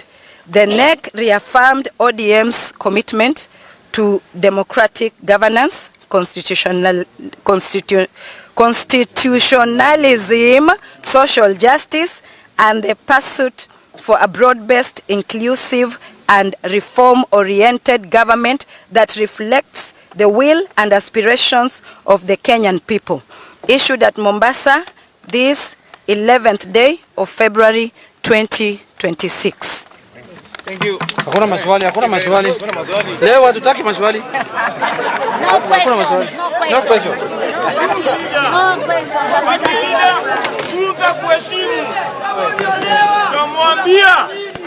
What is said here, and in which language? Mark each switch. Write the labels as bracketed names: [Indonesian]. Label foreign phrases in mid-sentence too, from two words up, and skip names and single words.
[English] The NEC reaffirmed ODM's commitment to democratic governance, constitutionalism, social justice, and the pursuit for a broad-based, inclusive, and reform-oriented government that reflects the will and aspirations of the Kenyan people. Issued at Mombasa this 11th day of February 2026. Thank you. [Swahili] Hakuna maswali, hakuna maswali. Leo hatutaki maswali. [English] No question. No question. [Swahili] Kuheshimu. Kamwambia